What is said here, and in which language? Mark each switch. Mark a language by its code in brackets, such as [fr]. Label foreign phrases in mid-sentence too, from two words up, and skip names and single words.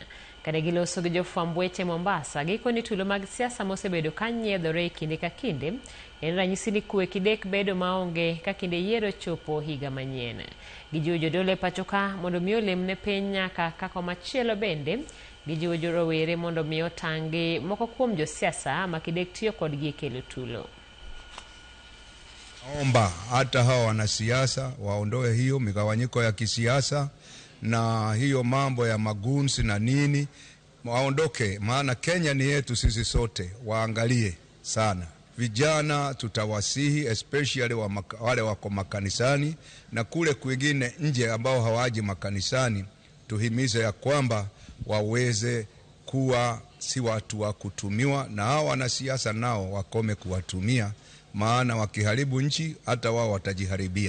[luo] Kane giloso gi jofwamb weche Mombasa gikoni tulo mag siasa mosebedo ka nyiedhore e kinde ka kinde en ranyisi ni kwe kidek bedo maonge ka kinde yiero chopo higa manyien. Gijiwo jodolo e pachoka mondo mi olemne piny nyaka kako machielo bende gijiwo jorowere mondo mi otangi moko kuom josiasa ma kidek tiyo kodgi e kelo tulo. [sw] Naomba hata hawa wanasiasa waondoe hiyo migawanyiko ya kisiasa na hiyo mambo ya magunzi na nini, waondoke, maana Kenya ni yetu sisi sote. Waangalie sana vijana, tutawasihi especially wale wako makanisani na kule kwingine nje ambao hawaji makanisani, tuhimize ya kwamba waweze kuwa si watu wa kutumiwa, na hao wanasiasa nao wakome kuwatumia, maana wakiharibu nchi hata wao watajiharibia.